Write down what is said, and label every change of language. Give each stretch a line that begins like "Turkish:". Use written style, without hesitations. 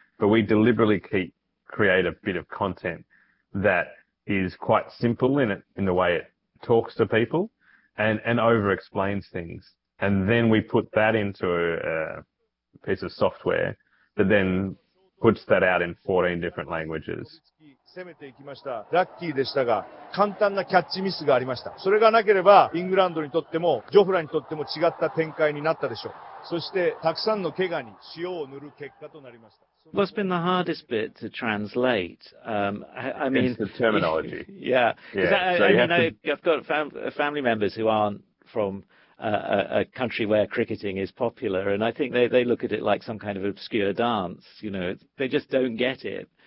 English: But we deliberately create a bit of content that is quite simple in the way it talks to people and over explains things. And then we put that into a piece of software that then puts that out in 14 different languages.
Japanese: 攻めていきました。ラッキーでしたが、簡単なキャッチミスがありました。それがなければ、イングランドにとっても、ジョフラにとっても違った展開になったでしょう。そして、たくさんの怪我に塩を塗る結果となりました。
English: Well, it's been the hardest bit to translate. I mean, it's the terminology. I've got family members who aren't from a country where cricketing is popular, and I think they look at it like some kind of obscure dance. You know, they just don't get it.